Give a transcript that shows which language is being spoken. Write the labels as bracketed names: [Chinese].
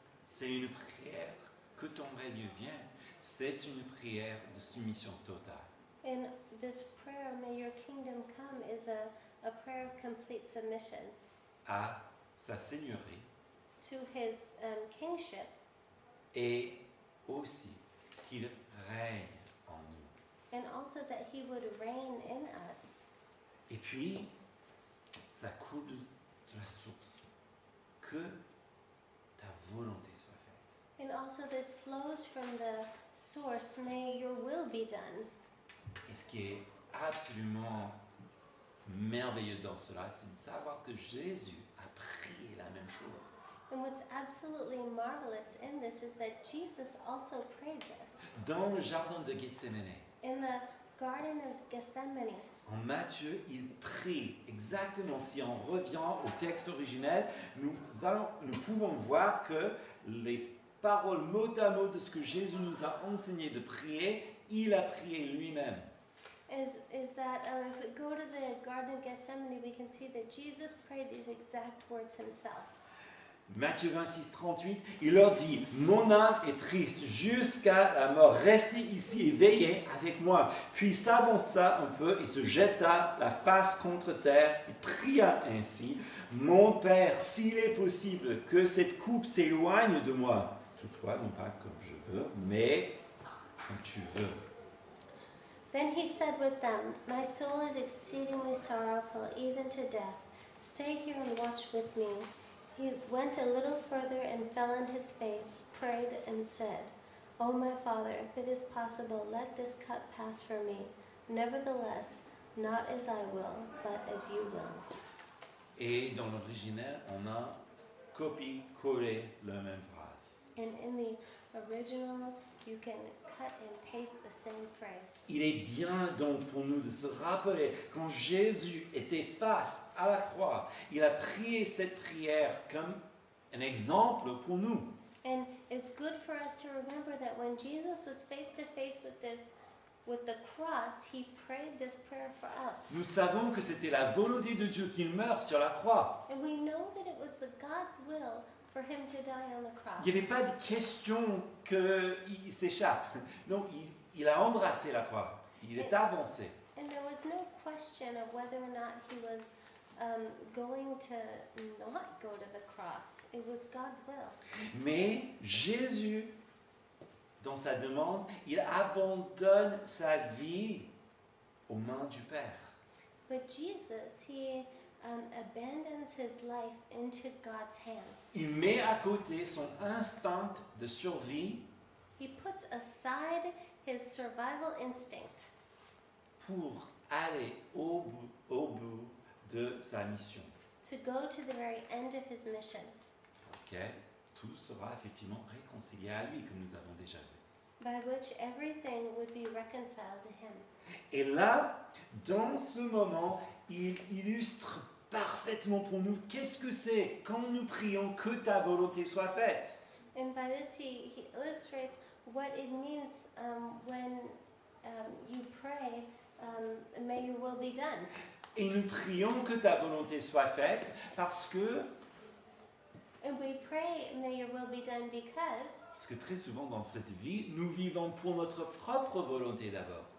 [French] C'est une prière que ton règne vienne. C'est une prière de soumission totale. [English] And this prayer, may your kingdom come, is a prayer of complete submission [French] À sa seigneurie [English] to his kingship, [French] et aussi qu'il règne en nous. [English] and also that he would reign in us. [French] Et puis, ça coule de la source. Que ta volonté soit faite. [English] And also this flows from the source, may your will be done. [French] Et ce qui est absolument merveilleux dans cela, c'est de savoir que Jésus a prié la même chose. [English] And what's absolutely marvelous in this is that Jesus also prayed this. [French] Dans le jardin de Gethsémane, [English] In the Garden of Gethsemane, [French] en Matthieu, il prie exactement, si on revient au texte originel, nous pouvons voir que les paroles mot à mot de ce que Jésus nous a enseigné de prier, il a prié lui-même. [English] is that if we go to the Garden of Gethsemane, we can see that Jesus prayed these exact words himself. [French] Matthieu 26, 38, il leur dit, mon âme est triste jusqu'à la mort, restez ici et veillez avec moi. Puis s'avança un peu et se jeta la face contre terre et pria ainsi, mon Père, s'il est possible que cette coupe s'éloigne de moi, toutefois, non pas comme je veux, mais comme tu veux. [English] Then he said with them, my soul is exceedingly sorrowful, even to death. Stay here and watch with me. He went a little further and fell on his face, prayed and said, O my Father, if it is possible, let this cup pass from me. Nevertheless, not as I will, but as you will. [French] Et dans l'original, on a copié-collé la même phrase. [English] And in the original, you can cut and paste the same phrase. [French] Il est bien donc pour nous de se rappeler, quand Jésus était face à la croix, il a prié cette prière comme un exemple pour nous. [English] And it's good for us to remember that when Jesus was face to face with the cross, he prayed this prayer for us. [French] Nous savons que c'était la volonté de Dieu qu'il meure sur la croix. [English] And we know that it was the God's will for him to die on the cross. [French] Il n'y avait pas de question qu'il s'échappe. Donc il a embrassé la croix. Il est avancé. [English] And there was no question of whether or not he was going to not go to the cross. It was God's will. [French] Mais Jésus, dans sa demande, il abandonne sa vie aux mains du Père. [English] But Jesus, he abandons his life into God's hands. [French] Il met à côté son instinct de survie [English] He puts aside his survival instinct [French] pour aller au bout de sa mission. [English] to go to the very end of his mission. [French] Ok, tout sera effectivement réconcilié à lui, comme nous avons déjà vu. [English] by which everything would be reconciled to him. [French] Et là, dans ce moment, il illustre parfaitement pour nous qu'est-ce que c'est quand nous prions que ta volonté soit faite. [English] And by this, he illustrates what it means when you pray, may your will be done. [French] Et nous prions que ta volonté soit faite parce que [English] And we pray, may your will be done [French] Parce que très souvent dans cette vie, nous vivons pour notre propre volonté d'abord.